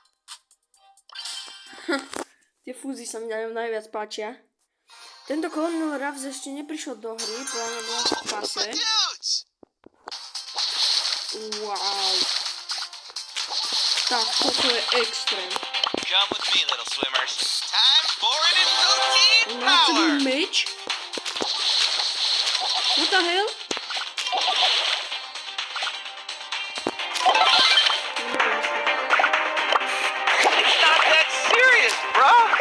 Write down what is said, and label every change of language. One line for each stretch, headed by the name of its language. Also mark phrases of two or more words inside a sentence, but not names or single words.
Slovak: Tie fúzy sa mi najviac páčia. Tento Colonel Ruffs ešte neprišiel do hry, podľa mňa bola v pase. Wow. Tak, toto je extrém.
English: Come with me, little swimmers. Time for an team
Slovak: Má to
English: power. meč? What the hell? It's not that serious, bro.